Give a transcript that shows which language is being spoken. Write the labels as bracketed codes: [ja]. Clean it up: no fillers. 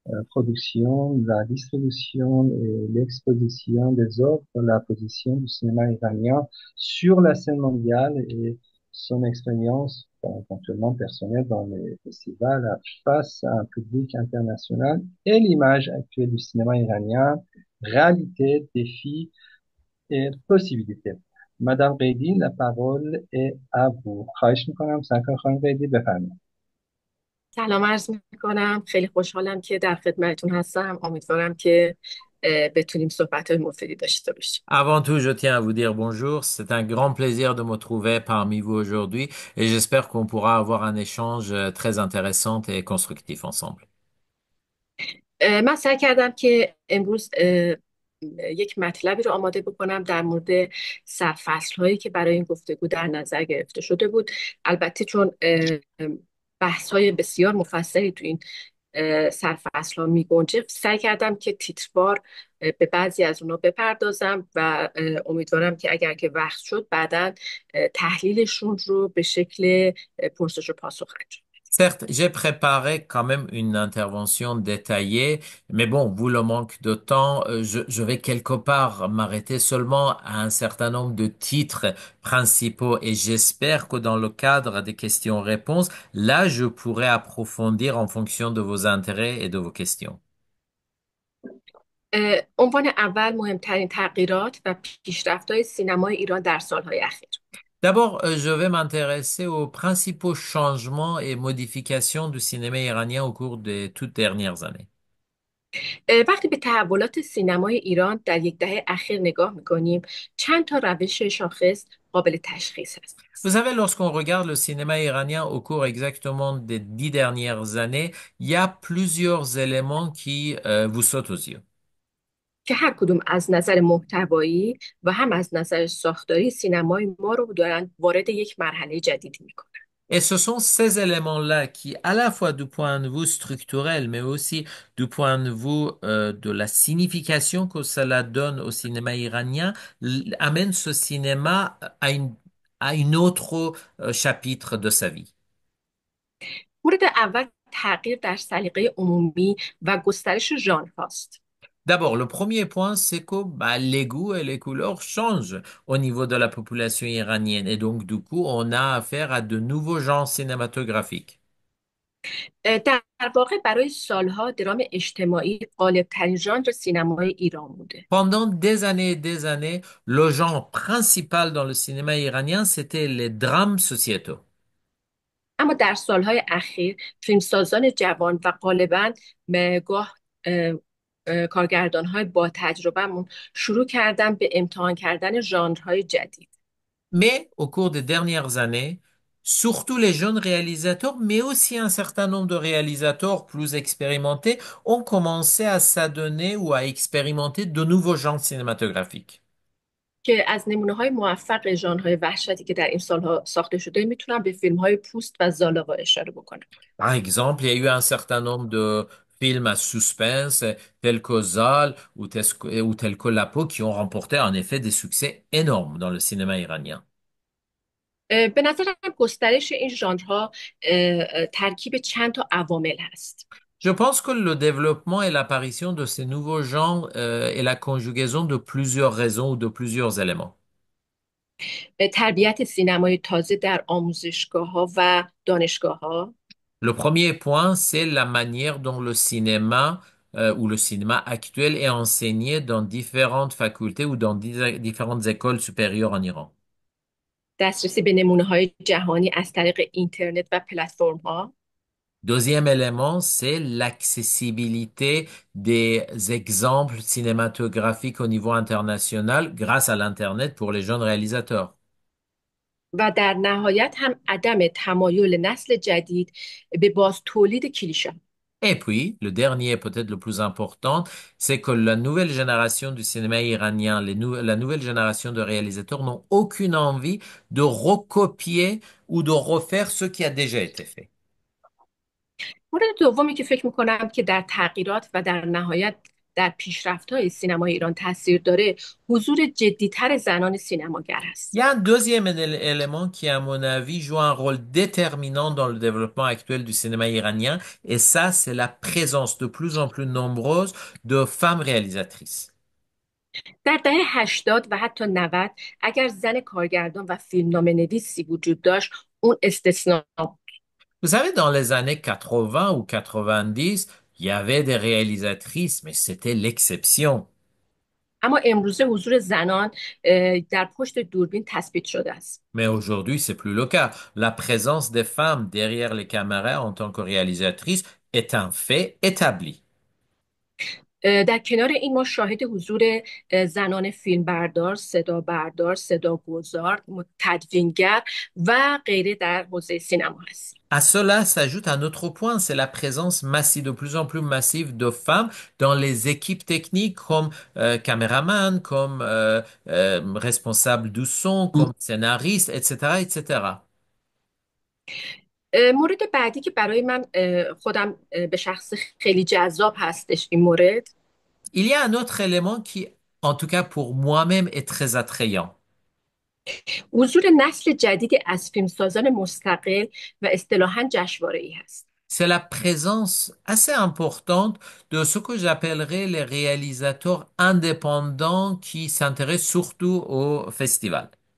[fr] production, la distribution et l'exposition des œuvres, la position du cinéma iranien sur la scène mondiale et son expérience éventuellement personnelle dans les festivals face à un public international et l'image actuelle du cinéma iranien, réalité, défis et possibilités. Madame Ghaidi, la parole est à vous. [fa] خواهش میکنم سرکار خانم غیدی بفرمایید. سلام عرض میکنم. خیلی خوشحالم که در خدمتتون هستم. امیدوارم که بتونیم صحبت‌های مفیدی داشته باشیم. [fr] Avant tout, je tiens à vous dire bonjour. C'est un grand plaisir de me trouver parmi vous aujourd'hui et j'espère qu'on pourra avoir un échange très intéressant et constructif ensemble. [fa] من سعی کردم که امروز یک مطلبی رو آماده بکنم در مورد سرفصل‌هایی که برای این گفتگو در نظر گرفته شده بود. البته چون بحث‌های بسیار مفصلی تو این سرفصل‌ها می‌گنجه، سعی کردم که تیتروار به بعضی از اونها بپردازم و امیدوارم که اگر که وقت شد بعداً تحلیلشون رو به شکل پرسش و پاسخ انجام. [fr] Certes, j'ai préparé quand même une intervention détaillée, mais bon, vu le manque de temps, je vais quelque part m'arrêter seulement à un certain nombre de titres principaux et j'espère que dans le cadre des questions-réponses, là, je pourrai approfondir en fonction de vos intérêts et de vos questions. [fa] عنوان اول مهمترین تغییرات و پیشرفت‌های سینمای ایران در سالهای اخیر. [fr] D'abord, je vais m'intéresser aux principaux changements et modifications du cinéma iranien au cours des toutes dernières années. [fa] وقتی به تحولات سینمای ایران در یک دهه اخیر نگاه می‌کنیم، چند تا روش شاخص قابل تشخیص است. [fr] Vous savez, lorsqu'on regarde le cinéma iranien au cours exactement des 10 dernières années, il y a plusieurs éléments qui vous sautent aux yeux. [fa] که هر کدوم از نظر محتوایی و هم از نظر ساختاری سینمای ما رو دارن وارد یک مرحله جدیدی می‌کنن. [fr] Et ce sont ces éléments-là qui, à la fois du point de vue structurel, mais aussi du point de vue de la signification que cela donne au cinéma iranien, amènent ce cinéma à une autre chapitre de sa vie. [fa] مورد اول تغییر در سلیقه عمومی و گسترش ژانرهاست. [fr] D'abord, le premier point, c'est que les goûts et les couleurs changent au niveau de la population iranienne. Et donc, du coup, on a affaire à de nouveaux genres cinématographiques. [fa] در واقع برای سالها درام اجتماعی غالب‌ترین ژانر سینمای ایران بوده. [fr] Pendant des années et des années, le genre principal dans le cinéma iranien, c'était les drames sociétaux. [fa] اما در سالهای اخیر فیلمسازان جوان و غالباً گاه کارگردان‌های با تجربه‌مون شروع کردن به امتحان کردن ژانرهای جدید. [fr] Mais au cours des dernières années, surtout les jeunes réalisateurs, mais aussi un certain nombre de réalisateurs plus expérimentés, ont commencé à s'adonner ou à expérimenter de nouveaux genres cinématographiques. [fa] که از نمونه‌های موفق ژانرهای وحشتی که در این سالها ساخته شده میتونم به فیلم‌های پوست و زالاوا اشاره بکنم. [fr] Par exemple, il y a eu un certain nombre de Films à suspense tels que Zal ou tels que La Peau qui ont remporté en effet des succès énormes dans le cinéma iranien. [fa] به نظرم گسترش این ژانرها ترکیب چند تا عوامل هست. [fr] Je pense que le développement et l'apparition de ces nouveaux genres est la conjugaison de plusieurs raisons ou de plusieurs éléments. [fa] تربیت سینمای تازه در آموزشگاه ها و دانشگاه ها، [fr] Le premier point, c'est la manière dont le cinéma ou le cinéma actuel est enseigné dans différentes facultés ou dans différentes écoles supérieures en Iran. [fa] دسترسی به نمونه های جهانی از طریق اینترنت و پلتفرم ها، [fr] Deuxième élément, c'est l'accessibilité des exemples cinématographiques au niveau international grâce à l'Internet pour les jeunes réalisateurs. [fa] و در نهایت هم عدم تمایل نسل جدید به باز تولید کلیشه. [fr] Et puis, le dernier, peut-être le plus important, c'est que la nouvelle génération du cinéma iranien, la nouvelle génération de réalisateurs n'ont aucune envie de recopier ou de refaire ce qui a déjà été fait. [fa] مورد دومی که فکر میکنم که در تغییرات و در نهایت در پیشرفت‌های سینمای ایران تاثیر داره، حضور جدی‌تر زنان سینماگر [fr] Il y [fa] است. [fr] a un deuxième élément qui, à mon avis, joue un rôle déterminant dans le développement actuel du cinéma iranien, et ça, c'est la présence de plus en plus nombreuse de femmes réalisatrices. [fa] در دهه 80 و حتی 90 اگر زن کارگردان و فیلمنامه نویسی وجود داشت، اون استثنا. [fr] Vous savez, dans les années 80 ou 90, il y avait des réalisatrices, mais c'était l'exception. [fa] اما امروزه حضور زنان در پشت دوربین تثبیت شده است. [fr] Mais aujourd'hui, c'est plus le cas. La présence des femmes derrière les caméras en tant que réalisatrices est un fait établi. [fa] در کنار این ما شاهد حضور زنان فیلمبردار، صدا بردار، صدا گذار، تدوینگر و غیره در حوزه سینما هست. [fr] À cela s'ajoute un autre point, c'est la présence massive, de plus en plus massive de femmes dans les équipes techniques comme caméraman, comme responsable du son, comme scénariste, etc., etc. [fa] مورد بعدی که برای من خودم به شخص خیلی جذاب هستش این مورد، [fr] Il y a un autre élément qui, en tout cas pour moi-même, est très attrayant. [fa] حضور نسل جدیدی از فیلمسازان مستقل و اصطلاحاً جشنواره‌ای هست. [fr] C'est la présence assez importante de ce que j'appellerais les réalisateurs indépendants qui s'intéressent surtout au festival.